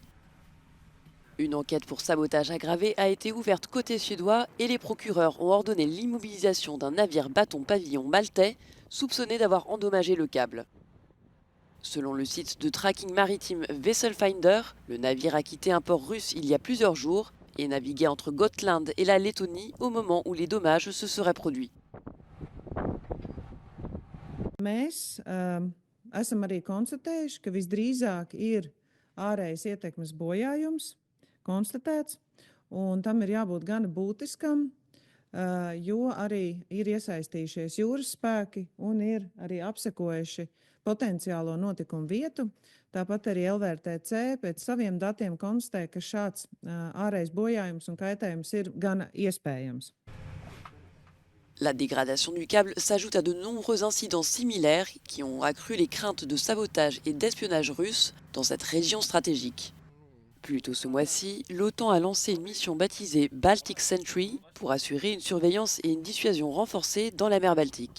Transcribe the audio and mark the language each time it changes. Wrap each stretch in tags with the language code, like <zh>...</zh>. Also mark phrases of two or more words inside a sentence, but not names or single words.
<fr>Une enquête pour sabotage aggravé a été ouverte côté suédois et les procureurs ont ordonné l'immobilisation d'un navire bâton-pavillon maltais soupçonné d'avoir endommagé le câble. Selon le site de tracking maritime Vesselfinder, le navire a quitté un port russe il y a plusieurs jours et naviguait entre Gotland et la Lettonie au moment où les dommages se seraient produits.</fr> <lv>Mēs esam arī konstatējuši, ka visdrīzāk ir ārējas ietekmes bojājums konstatēts, un tam ir jābūt gana būtiskam, jo arī ir iesaistījušies jūras spēki un ir arī apsekojuši potenciālo notikumu vietu. Tāpat arī LVRTC pēc saviem datiem konstatē, ka šāds ārējs bojājums un kaitējums ir gana iespējams.</lv> <fr>La dégradation du câble s'ajoute à de nombreux incidents similaires qui ont accru les craintes de sabotage et d'espionnage russe dans cette région stratégique. Plus tôt ce mois-ci, l'OTAN a lancé une mission baptisée Baltic Sentry pour assurer une surveillance et une dissuasion renforcées dans la mer Baltique.</fr>